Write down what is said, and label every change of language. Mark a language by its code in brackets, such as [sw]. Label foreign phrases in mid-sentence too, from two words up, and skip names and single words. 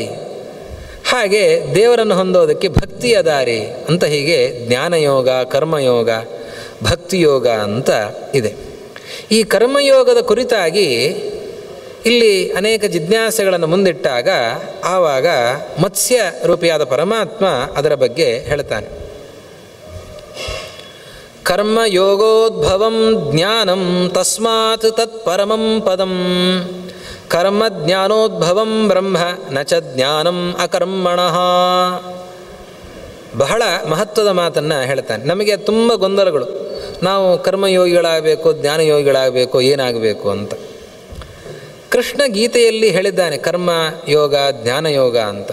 [kn] ಹಾಗೆ ದೇವರನ್ನು ಹೊಂದೋದಕ್ಕೆ ಭಕ್ತಿಯ ದಾರಿ ಅಂತ ಹೀಗೆ ಜ್ಞಾನಯೋಗ, ಕರ್ಮಯೋಗ, ಭಕ್ತಿಯೋಗ ಅಂತ ಇದೆ. ಈ ಕರ್ಮಯೋಗದ ಕುರಿತಾಗಿ ಇಲ್ಲಿ ಅನೇಕ ಜಿಜ್ಞಾಸೆಗಳನ್ನು ಮುಂದಿಟ್ಟಾಗ ಆವಾಗ ಮತ್ಸ್ಯ ರೂಪಿಯಾದ ಪರಮಾತ್ಮ ಅದರ ಬಗ್ಗೆ ಹೇಳ್ತಾನೆ. [sa] ಕರ್ಮಯೋಗೋದ್ಭವಂ ಜ್ಞಾನಂ ತಸ್ಮಾತ್ ತತ್ ಪರಮಂ ಪದಂ ಕರ್ಮ ಜ್ಞಾನೋದ್ಭವಂ ಬ್ರಹ್ಮ ನ ಚ ಜ್ಞಾನಂ ಅಕರ್ಮಣಃ. [kn] ಬಹಳ ಮಹತ್ವದ ಮಾತನ್ನು ಹೇಳ್ತಾನೆ. ನಮಗೆ ತುಂಬ ಗೊಂದಲಗಳು, ನಾವು ಕರ್ಮಯೋಗಿಗಳಾಗಬೇಕು, ಜ್ಞಾನಯೋಗಿಗಳಾಗಬೇಕು, ಏನಾಗಬೇಕು ಅಂತ. ಕೃಷ್ಣ ಗೀತೆಯಲ್ಲಿ ಹೇಳಿದ್ದಾನೆ ಕರ್ಮ ಯೋಗ, ಜ್ಞಾನಯೋಗ ಅಂತ.